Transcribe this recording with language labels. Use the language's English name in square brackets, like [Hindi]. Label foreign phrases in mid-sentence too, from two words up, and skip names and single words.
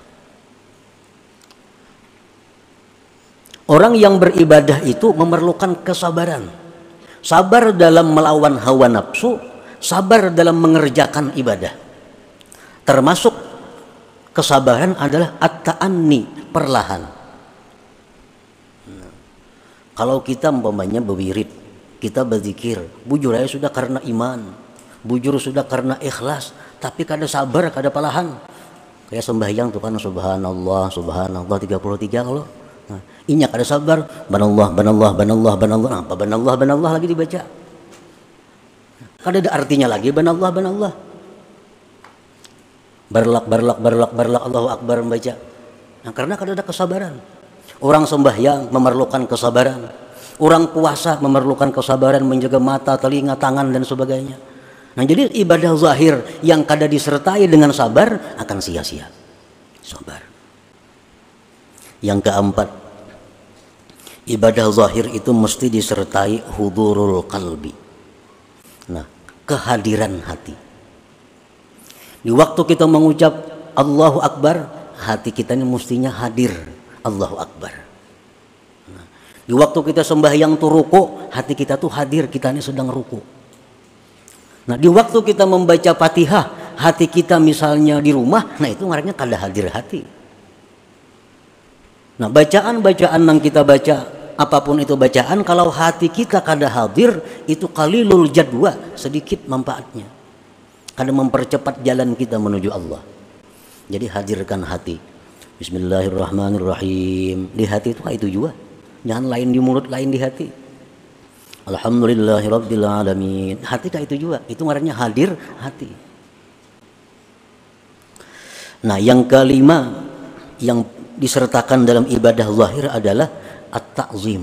[Indonesian] Orang yang beribadah itu memerlukan kesabaran. Sabar dalam melawan hawa nafsu, sabar dalam mengerjakan ibadah. Termasuk kesabaran adalah at-ta'anni, perlahan. Kalau kita umpamanya berwirid, kita berzikir, bujur aja sudah karena iman, bujur sudah karena ikhlas, tapi [Banjar] kada sabar, kada palahan. [Indonesian] Kayak sembahyang tuh kan [Arabic] subhanallah, subhanallah [Indonesian] 33 kalau. [Banjar] Nah, inya kada sabar, banallah, banallah, banallah, banallah. [Indonesian] Nah, apa banallah, banallah lagi dibaca? [Banjar] Kada ada artinya [Indonesian] lagi banallah, banallah. Barlak, barlak, barlak, barlak, [Arabic] Allahu Akbar membaca. [Indonesian] Nah, karena kada ada kesabaran. Orang sembahyang memerlukan kesabaran. Orang puasa memerlukan kesabaran menjaga mata, telinga, tangan dan sebagainya. Nah, jadi ibadah zahir yang kada disertai dengan sabar akan sia-sia. Sabar. Yang keempat, ibadah zahir itu mesti disertai [Arabic] hudurul qalbi. [Indonesian] Nah, kehadiran hati. Di waktu kita mengucap [Arabic] Allahu Akbar, [Indonesian] hati kita ini mestinya hadir. [Arabic] Allahu Akbar. [Indonesian] Nah, di waktu kita sembahyang tuh ruku, hati kita tuh hadir, kita ini sedang ruku. Nah, di waktu kita membaca Fatihah, hati kita misalnya di rumah, nah itu [Banjar] ngarannya kada [Indonesian] hadir hati. Nah, bacaan-bacaan yang kita baca, apapun itu bacaan, kalau hati kita kada hadir, itu [Arabic] qalilul jadwa, [Indonesian] sedikit manfaatnya. Kada mempercepat jalan kita menuju Allah. Jadi hadirkan hati. [Arabic] Bismillahirrahmanirrahim. [Indonesian] Di hati itu juga. Jangan lain di mulut, lain di hati. [Arabic] Alhamdulillahirabbil alamin. [Indonesian] Hati itu juga. Itu ngarannya hadir hati. Nah, yang kelima yang disertakan dalam ibadah zahir adalah at-ta'zim.